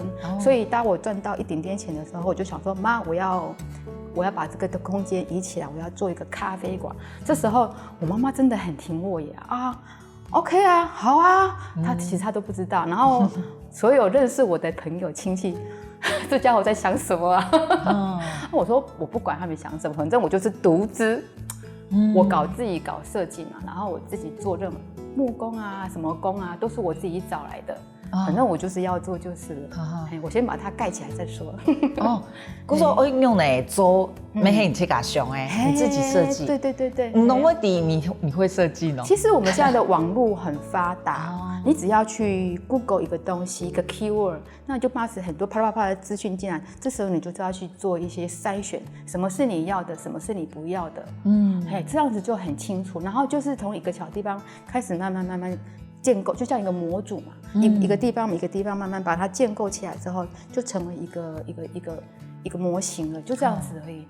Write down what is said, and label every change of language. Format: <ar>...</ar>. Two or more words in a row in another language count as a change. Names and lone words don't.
<zh>所以當我賺到一點點錢的時候，我就想說，媽，我要把這個的空間移起來，我要做一個咖啡館。這時候我媽媽真的很聽我耶，OK 啊，好啊，其實她都不知道。然後所有認識我的朋友親戚，這家伙在想什麼啊？我說我不管他們想什麼，反正我就是獨資。我自己搞設計嘛，然後我自己做任何木工啊、什麼工啊，都是我自己找來的。反正我就是要做就是了。我先把它蓋起來再說。我說我用來做，沒係你自己想你自己設計。對。那麼你會設計呢？其實我們現在的網絡很發達，你只要去 Google 一個東西，一個 keyword， 那就pass很多啪啦啪啦的資訊進來。這時候你就知道去做一些篩選，什麼是你要的，什麼是你不要的。這樣子就很清楚。然後就是從一個小地方開始慢慢建构，就像一个模组嘛，一个地方一个地方慢慢把它建构起来之后，就成为一个模型了，就这样子而已。</zh>